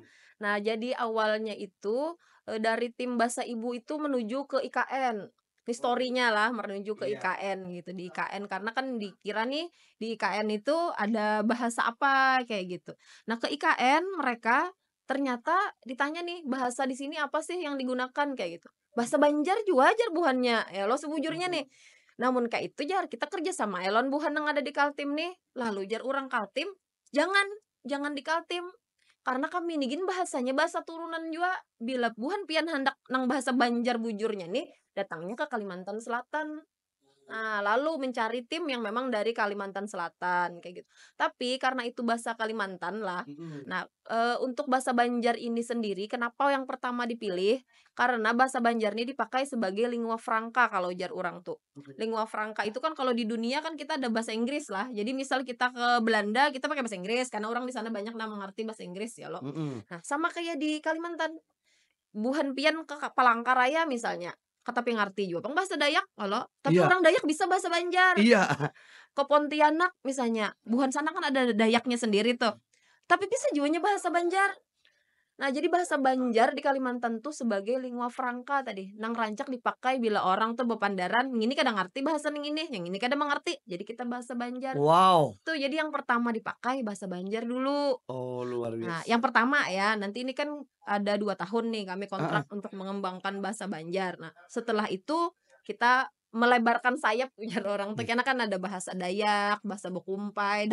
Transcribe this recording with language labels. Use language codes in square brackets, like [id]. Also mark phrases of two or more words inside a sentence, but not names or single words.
[id] Nah, jadi awalnya itu, dari tim Bahasa Ibu itu menuju ke IKN. Historinya lah menuju ke iya. IKN gitu, di IKN karena kan dikira nih di IKN itu ada bahasa apa kayak gitu. Nah, ke IKN mereka ternyata ditanya nih, "Bahasa di sini apa sih yang digunakan?" Kayak gitu. [bjn] "Bahasa Banjar juga jar buhannya." Ya lo sebujurnya nih. Namun kayak itu jar kita kerja sama elon buhan yang ada di Kaltim nih. Lalu jar orang Kaltim, "Jangan jangan di Kaltim, karena kami nigin bahasanya bahasa turunan jua, bila buhan pian handak nang bahasa Banjar bujurnya nih, datangnya ke Kalimantan Selatan. [id] Nah, lalu mencari tim yang memang dari Kalimantan Selatan, kayak gitu. Tapi karena itu bahasa Kalimantan lah. Mhm, Nah, untuk bahasa Banjar ini sendiri, kenapa yang pertama dipilih? Karena bahasa Banjar ini dipakai sebagai lingua franca kalau [bjn] jar orang tuh. mhm, [id] Lingua franca itu kan kalau di dunia kan kita ada bahasa Inggris lah. Jadi misal kita ke Belanda, kita pakai bahasa Inggris karena orang di sana banyak yang mengerti bahasa Inggris ya loh. mhm. Nah, sama kayak di Kalimantan. [bjn] Buhan pian [id] ke Palangkaraya misalnya. [bjn] tapi ngarti juga. Pang bahasa Dayak olo, tapi [id] Iya orang Dayak bisa bahasa Banjar. iya. Ke Pontianak misalnya, Buhan sana kan ada Dayaknya sendiri tuh, tapi bisa juga bahasa Banjar. Nah, jadi bahasa Banjar di Kalimantan tuh sebagai lingua franca tadi, [bjn] nang rancak dipakai bila orang tuh bepandaran, [id] yang ini kadang ngerti bahasa ini, yang ini kadang mengerti, jadi kita bahasa Banjar. Wow. Tuh, jadi yang pertama dipakai bahasa Banjar dulu. Oh, luar Nah, biasa. yang pertama ya, nanti ini kan ada 2 tahun nih kami Heeh. kontrak untuk mengembangkan bahasa Banjar. Nah, setelah itu kita melebarkan sayap ujar orang tuh, karena kan ada bahasa Dayak, bahasa Bekumpai,